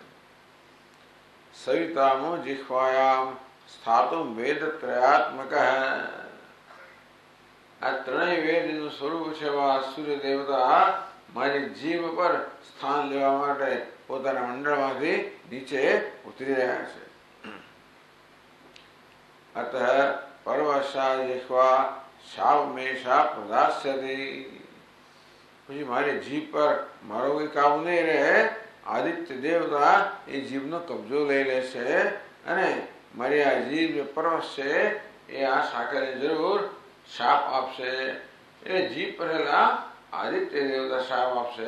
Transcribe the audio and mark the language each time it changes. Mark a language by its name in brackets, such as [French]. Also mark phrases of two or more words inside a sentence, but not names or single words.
[Sanskrit] સવિતામો જિહ્વાયામ સ્થાતુમ વેદ ત્રયાત્મક. [Gujarati] આ ત્રણેય વેદનું સ્વરૂપ છે. સૂર્ય દેવતા મારી જીભ પર સ્થાન લેવા માટે પોતાના મંડળમાંથી નીચે ઉતરી રહ્યા છે. [Sanskrit] अतः परवशा जिह्वा शापमेशा प्रदास्यति. [Gujarati] પછી મારી જીભ પર મારો કોઈ કાબુ નહીં રહે. આદિત્ય દેવતા એ જીભનો કબજો લઈ લેશે અને મારી આ જીભ જે પરવશ છે એ આ સાકરને જરૂર શાપ આપશે. એટલે જીભ પહેલા આદિત્ય દેવતા શાપ આપશે.